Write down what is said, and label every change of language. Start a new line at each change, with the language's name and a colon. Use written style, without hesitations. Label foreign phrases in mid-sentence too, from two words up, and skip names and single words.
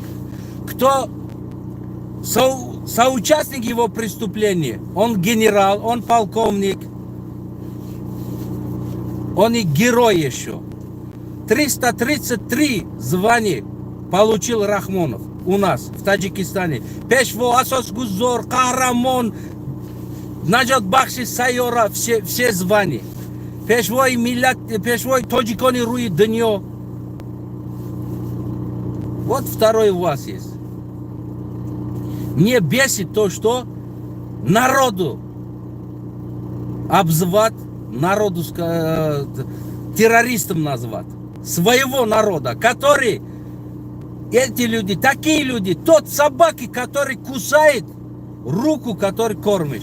Russian: Кто соучастник его преступления, он генерал, он полковник, он и герой еще. 333 звания получил Рахмонов у нас в Таджикистане.
Tajik: Пешво, Асос Гузор, Кахрамон, Наджат Бахши, Сайора,
Russian: все звания.
Tajik: Пешвой миллят, пешвой тоджикони руи днё.
Russian: Вот второй у вас есть. Мне бесит то, что народу обзывать, народу террористом назвать. Своего народа, который, эти люди, такие люди, тот собаки, который кусает руку, который кормишь.